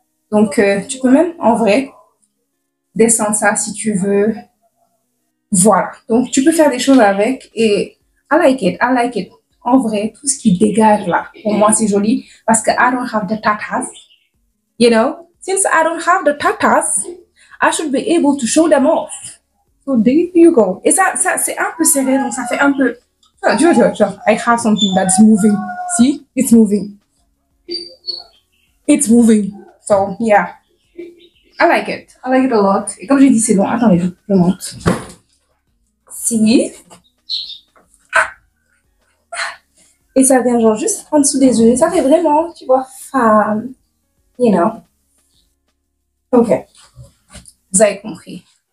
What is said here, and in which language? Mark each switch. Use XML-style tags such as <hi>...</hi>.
<fr>Donc, tu peux même, en vrai, descendre ça si tu veux. Voilà. Donc, tu peux faire des choses avec. Et</fr> <en>I like it.</en> <fr>En vrai, tout ce qui dégage là, pour moi, c'est joli parce que</fr> <en>I don't have the tatas. You know? Since I don't have the tatas, I should be able to show them off. So there you go.</en> <fr>Et ça c'est un peu serré, donc ça fait un peu...</fr> <en>I have something that's moving. See? It's moving. It's moving. So, yeah. I like it. I like it a lot.</en> <fr>Et comme j'ai dit, c'est long. Attendez, je monte. Si. Et ça vient genre juste en dessous des yeux. Ça fait vraiment, tu vois, femme.</fr> <en>You know.</en> <fr>Ok. Vous avez compris.</fr>